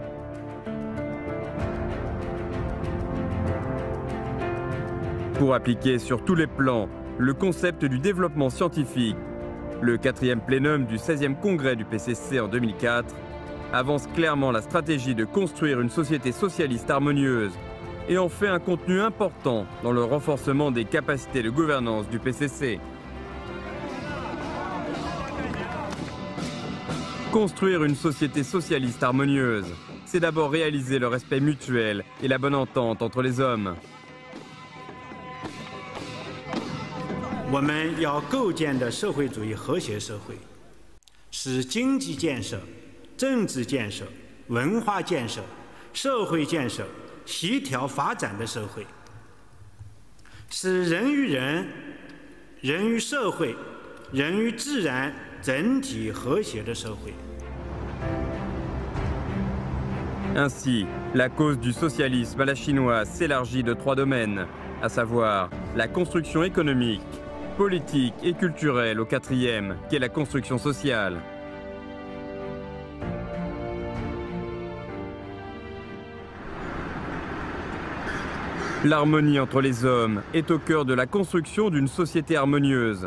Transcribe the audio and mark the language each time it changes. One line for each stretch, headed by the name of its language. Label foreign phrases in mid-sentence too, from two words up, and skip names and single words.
French: Pour appliquer sur tous les plans le concept du développement scientifique, le 4e plénum du 16e congrès du PCC en 2004 avance clairement la stratégie de construire une société socialiste harmonieuse et en fait un contenu important dans le renforcement des capacités de gouvernance du PCC. Construire une société socialiste harmonieuse, c'est d'abord réaliser le respect mutuel et la bonne entente entre les hommes.
Chinese: 我们要构建的社会主义和谐社会，是经济建设、政治建设、文化建设、社会建设协调发展的社会，是人与人、人与社会、人与自然整体和谐的社会。
French: Ainsi, la cause du socialisme à la chinoise s'élargit de 3 domaines, à savoir la construction économique, politique et culturelle au 4e, qui est la construction sociale. L'harmonie entre les hommes est au cœur de la construction d'une société harmonieuse.